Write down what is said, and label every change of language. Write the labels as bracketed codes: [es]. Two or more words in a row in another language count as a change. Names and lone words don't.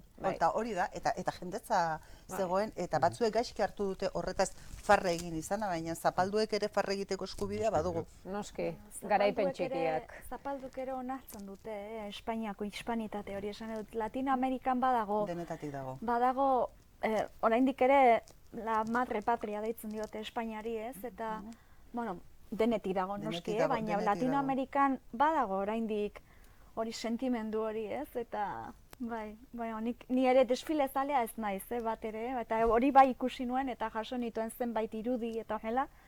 [eu] Eta hori da, eta jendetza zegoen, eta batzuek gaizki hartu dute horretaz farre egin izana, baina zapalduek ere farre egiteko eskubidea badugu. Noski, garaipen txikiak. Zapalduk ere onartzen dute, Espainiako hispanitate hori esan dut. Latinoamerikan badago. Denetatik dago. Badago, oraindik ere [es] la madre patria [eu] deitzen diote Espainiari, ez? Eta, bueno, denetik dago noski, baina Latinoamerikan badago oraindik hori sentimendu hori, ez? Eta bai, ni ere desfile zalea ez naiz, bat ere, eta hori bai ikusi nuen eta jaso nituen zenbait irudi eta horrela.